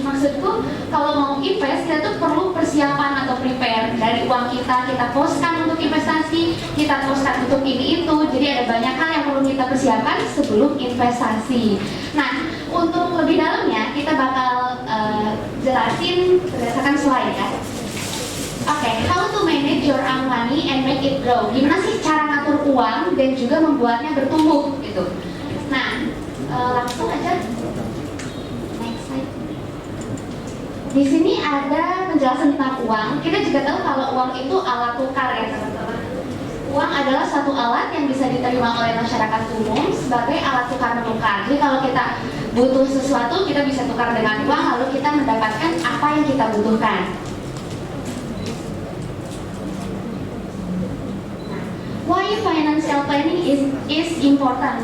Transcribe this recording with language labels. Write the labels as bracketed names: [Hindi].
[Indonesian] Maksudku kalau mau invest kita tuh perlu persiapan atau prepare dari uang kita poskan untuk investasi, kita poskan untuk ini itu. Jadi ada banyak hal yang perlu kita persiapkan sebelum investasi. Nah, untuk lebih dalamnya kita bakal jelasin berdasarkan slide ya. [English] Oke, how to manage your own money and make it grow. [Indonesian] Gimana sih cara ngatur uang dan juga membuatnya bertumbuh gitu. Nah, langsung aja. [English] Next slide. [Indonesian] Di sini ada penjelasan tentang uang. Kita juga tahu kalau uang itu alat tukar ya teman-teman. Uang adalah satu alat yang bisa diterima oleh masyarakat umum sebagai alat tukar menukar. Jadi kalau kita butuh sesuatu, kita bisa tukar dengan uang, lalu kita mendapatkan apa yang kita butuhkan. [English] Why financial planning is important?